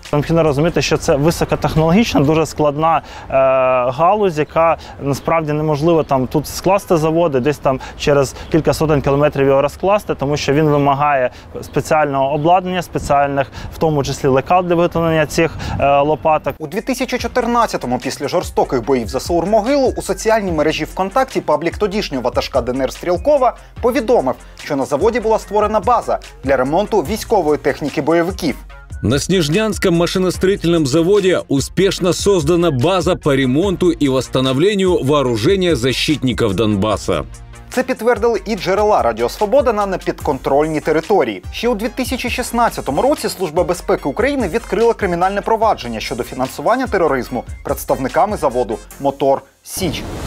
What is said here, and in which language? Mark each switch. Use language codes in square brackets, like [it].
[uk] Необхідно розуміти, що це високотехнологічна, дуже складна галузь, яка насправді неможливо там тут скласти заводи, десь там через кілька сотень кілометрів його розкласти, тому що він вимагає спеціального обладнання, спеціальних, в тому числі лекал для виготовлення цих лопаток. У 2014-му, після жорстоких боїв за Саур-Могилу, у соціальній мережі ВКонтакті паблік тодішнього ватажка ДНР Стрілкова повідомив, що на заводі була створена база для ремонту військової техніки бойовиків. [ru] На Снежнянском машиностроительном заводе успешно создана база по ремонту и восстановлению вооружения защитников Донбасса. [uk] Це підтвердили і джерела Радіо Свобода на непідконтрольній території. Ще у 2016 році Служба безпеки України відкрила кримінальне провадження щодо фінансування тероризму представниками заводу «Мотор Січ».